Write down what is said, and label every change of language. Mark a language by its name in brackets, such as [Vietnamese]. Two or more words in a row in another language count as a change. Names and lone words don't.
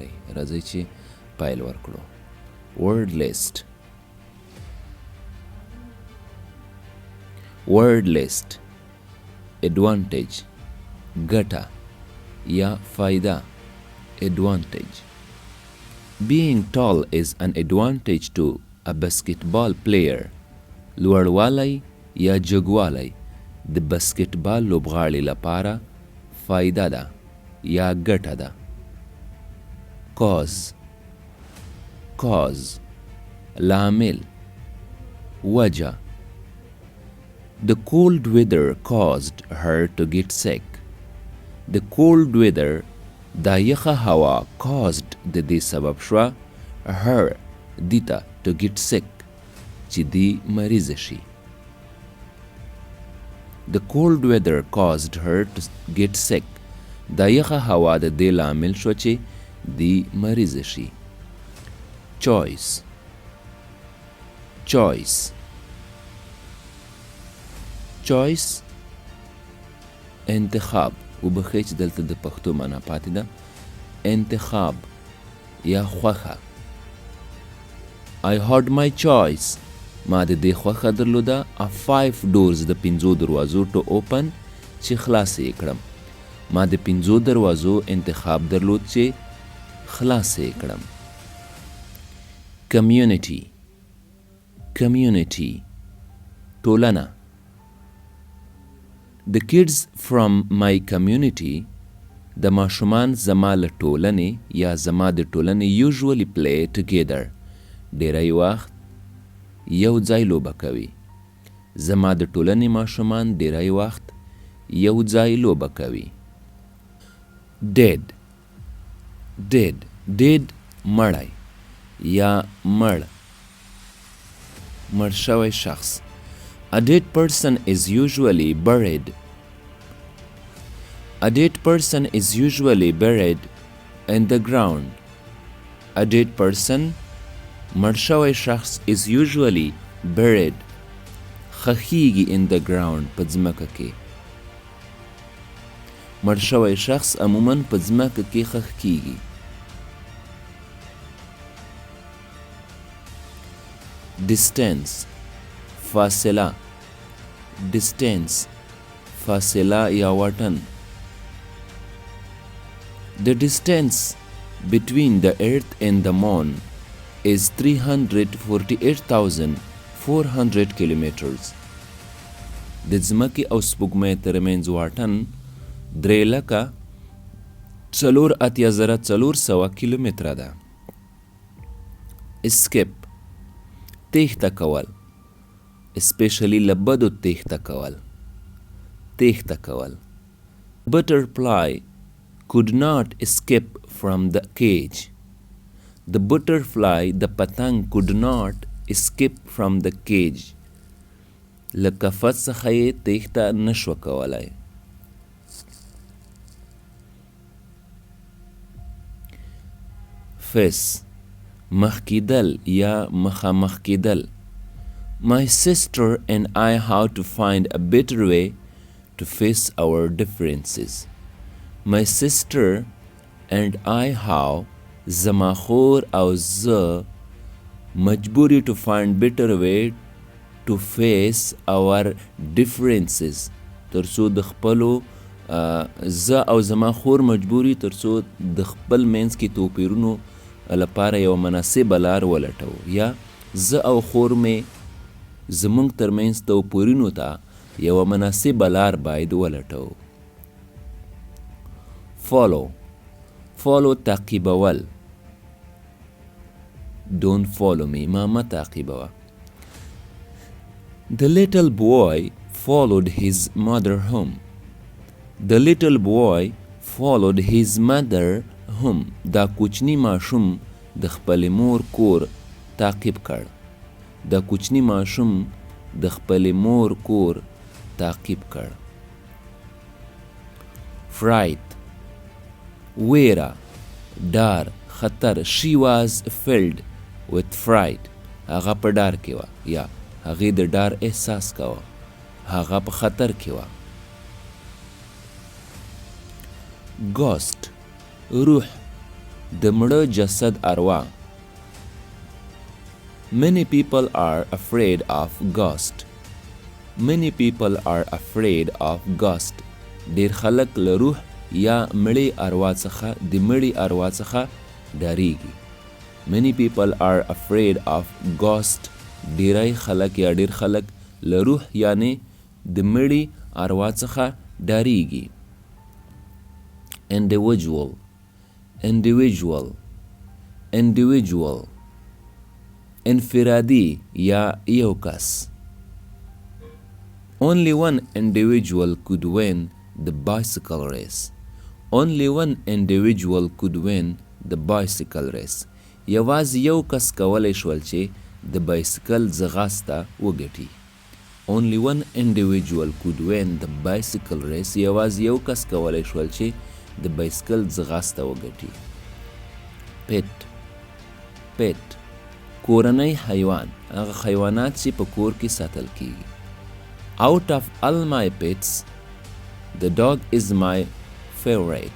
[Pashto] راځئ چې پیل ورکړو. [English] word list. word list. [Pashto] ایډوانټیج ګټه یا فایده. ایډوانټیج. [English] Being tall is an advantage to a basketball player. [Pashto] لوړوالی یا جګوالی د بسکټبال لوبغاړي لپاره فایده ده یا ګټه ده. cause لامل وجه. [English] The cold weather caused her to get sick. The cold weather [Pashto] دا یخه هوا caused د دې سبب شوه her دیتا [English] to get sick [Pashto] چې دی مریضه شي. [English] The cold weather caused her to get sick. [Pashto] دا یخه هوا د دې لامل شو چې دی مریضه شي. [English] choice. choice. [Pashto] choice انتخاب. وبخښئ چې دلته د پښتو معنا پاتې ده. انتخاب یا خوښه. [English] I had my choice. [Pashto] ما د دې خوښه درلوده. [English] of 5 doors [Pashto] د 5 دروازو [English] to open [Pashto] چې خلاص یې کړم. ما د 5 دروازو انتخاب درلود چې خلاص یې کړم. [English] community. community ټولنه. The kids from my community [Pashto] د ماشومان زما له ټولنې یا زما د ټولنې [English] usually play together. [Pashto] ډیری وخت یو ځای لوبه کوي. زما د ټولنې ماشومان ډیری وخت یو ځای لوبه کوي. [English] dead. dead. [Pashto] dead مړی یا مړ. مړ شوی شخص. [English] A dead person is usually buried. A dead person is usually buried in the ground. A dead person [Pashto] مړ شوی شخص [English] is usually buried خښیږي in the ground [Pashto] په ځمکه کې. مړ شوی شخص عموماً په ځمکه کې ښخ کیږي. distance فاصله. distance فاصله یا واټن. [English] The distance between the earth and the moon is 348,400 kilometers. [Pashto] د ځمکې او سپوږمۍ ترمنځ واټن 3,84,400 کیلومتره ده. escape تیښته کول. especially له بدو تیښته کول. تیښته کول. [English] butterfly could not escape from the cage. The butterfly the پتنګ could not escape from the cage. [Pashto] له قفس څخه یې تیښته نشوه کولی. face مخ کیدل یا مخامخ کیدل. [English] My sister and I how to find a better way to face our differences. My sister and I how [Pashto] زما خور او زه مجبوری [English] to find better way to face our differences. [Pashto] ترڅو د خپلو زه او زما خور مجبوری ترڅو د خپل منځ کې توپیرونو لپاره یو مناسبه لار ولټو یا زه او خور مې زمونږ ترمنځ توپیرونو ته یوه مناسبه لار باید ولټو. [English] follow. follow تعقیبول. don't follow me [Pashto] ما مه تعقیبوه. [English] The little boy followed his mother home. The little boy followed his mother [Pashto] هم دا کوچني ماشوم د خپلې مور کور تعقیب کړ. دا کوچني ماشوم د خپلې مور کور تعقیب کړ. fright ویره، ډار، خطر. [English] she was filled with fright. [Pashto] هغه په ډار کې وه یا هغې د ډار احساس کوه. هغه په خطر کې وه. ghost روح، د مړه جسد اروا. [English] many people are afraid of ghost. many people are afraid of ghost. [Pashto] ډیر خلک له روح یا مړې اروا څخه د مړې اروا څخه ډاریږي. [English] many people are afraid of ghost. [Pashto] ډیری خلک یا ډیر خلک له روح یعنی د مړې اروا څخه ډاریږي. [English] individual individual individual [Pashto] انفرادي یا یو کس. [English] only one individual could win the bicycle race. only one individual could win the bicycle race. [Pashto] یوازې یو کس کولی شول چې د بایسکل ځغاسته وګټي. [English] only one individual could win the bicycle race. [Pashto] یوازې یو کس کولی شول چې د بایسکل ځغاسته وګټي. [English] pet pet [Pashto] کورنی حیوان، هغه حیوانات چې په کور کې ساتل کیږي. [English] out of all my pets the dog is my favorite.